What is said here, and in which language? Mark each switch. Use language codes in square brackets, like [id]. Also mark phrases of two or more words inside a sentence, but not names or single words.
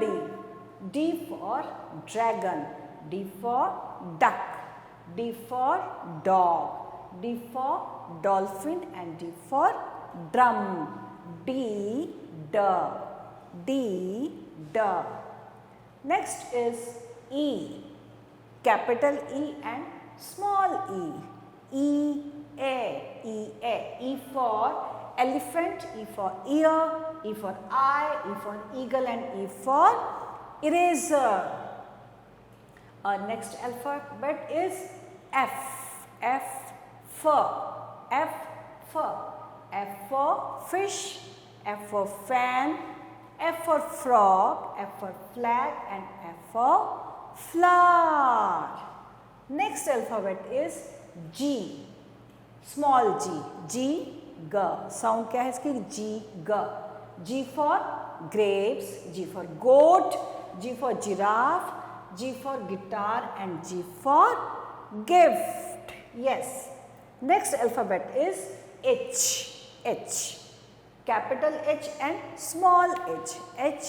[en] D for dragon, D for duck, D for dog, D for dolphin, and D for drum. D. Next is E, capital E and small e. E for elephant, E for ear, E for eye, E for eagle, and E for eraser. Our next alphabet is F. F for fish, F for fan, F for frog, F for flag, and F for flower. Next alphabet is G, small g, G. [hi] Sound क्या है इसकी? [en] G, G. G for grapes, G for goat, G for giraffe, G for guitar, and G for gift. Yes. Next alphabet is H. Capital H and small h.